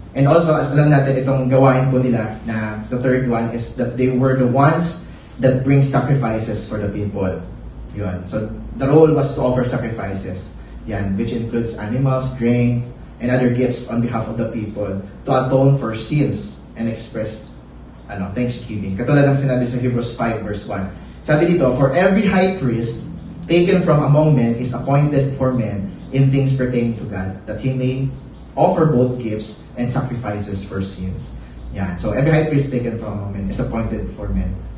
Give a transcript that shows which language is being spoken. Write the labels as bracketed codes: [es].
[en] And also, as alam natin, [tl] itong gawain po nila na [en] the third one is that they were the ones that bring sacrifices for the people. Yun. So, the role was to offer sacrifices. Yan, which includes animals, grain, and other gifts on behalf of the people to atone for sins and express thanksgiving. [tl] Katulad ng sinabi sa Hebrews 5 verse 1. Sabi dito, [en] for every high priest taken from among men is appointed for men in things pertaining to God, that he may offer both gifts and sacrifices for sins. Yan. So every high priest taken from among men is appointed for men.